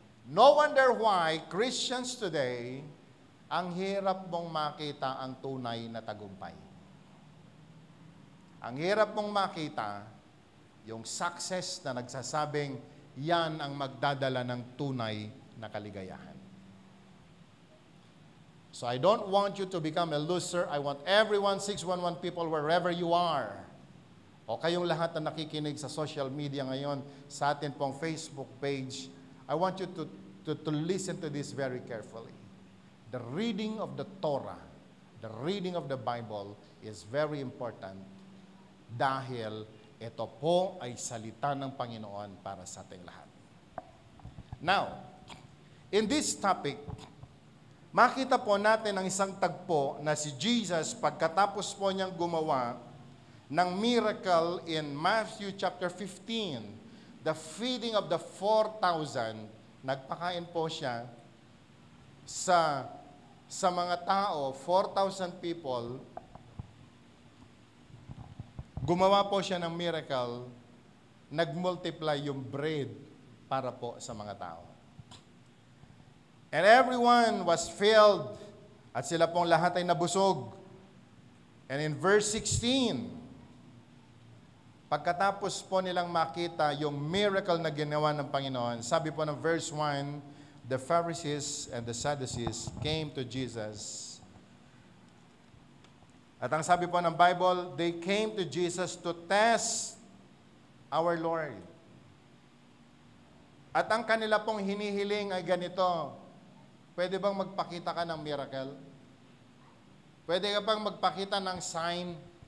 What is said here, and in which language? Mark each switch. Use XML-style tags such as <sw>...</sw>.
<en>No wonder why Christians today,</en> <tl>ang hirap mong makita ang tunay na tagumpay. Ang hirap mong makita yung success na nagsasabing yan ang magdadala ng tunay na kaligayahan.</tl> <en>So I don't want you to become a loser. I want everyone, 611 people, wherever you are.</en> <tl>O kayong lahat na nakikinig sa social media ngayon, sa atin pong Facebook page,</tl> <en>I want you to listen to this very carefully. The reading of the Torah, the reading of the Bible is very important</en> <tl>dahil ito po ay salita ng Panginoon para sa ating lahat. Now, in this topic, makita po natin ang isang tagpo na si Jesus pagkatapos po niyang gumawa ng miracle</tl> <en>in Matthew chapter 15, the feeding of the 4,000,</en> <tl>nagpakain po siya sa mga tao, 4,000 people, gumawa po siya ng miracle, nagmultiply yung bread para po sa mga tao.</tl> <en>And everyone was filled,</en> <tl>at sila pong lahat ay nabusog.</tl> <en>And in verse 16,</en> <tl>pagkatapos po nilang makita yung miracle na ginawa ng Panginoon, sabi po ng verse 1,</tl> <en>the Pharisees and the Sadducees came to Jesus.</en> <tl>At ang sabi po ng</tl> <en>Bible, they came to Jesus to test our Lord.</en> <tl>At ang kanila pong hinihiling ay ganito, pwede bang magpakita ka ng miracle? Pwede ka bang magpakita ng sign?</tl>